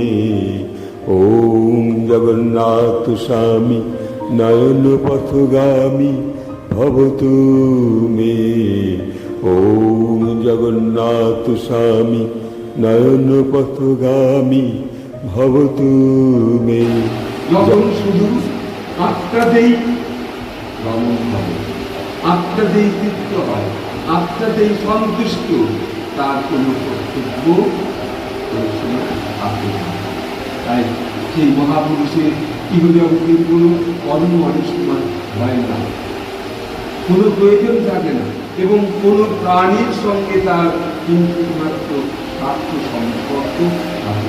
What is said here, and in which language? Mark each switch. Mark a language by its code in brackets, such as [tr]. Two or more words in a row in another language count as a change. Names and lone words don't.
[sa] ओम जगन्नाथ स्वामी नयन पथगामी भवतु मे। ओम जगन्नाथ स्वामी नयन पथगामी भवतु मे। [bn] যখন শুধু আত্মাতেই ভ্রমণ হবে, আত্মাতেই তৃপ্ত হয়, আত্মাতেই সন্তুষ্ট, তার কোনো কর্তব্য থাকে না। তাই সেই মহাপুরুষের ইহজগতের কোনো কর্ম অনুষ্ঠিত হয় না, কোনো প্রয়োজন থাকে না এবং কোনো প্রাণীর সঙ্গে তার কিন্তু মাত্র স্বার্থ সম্পর্ক থাকে।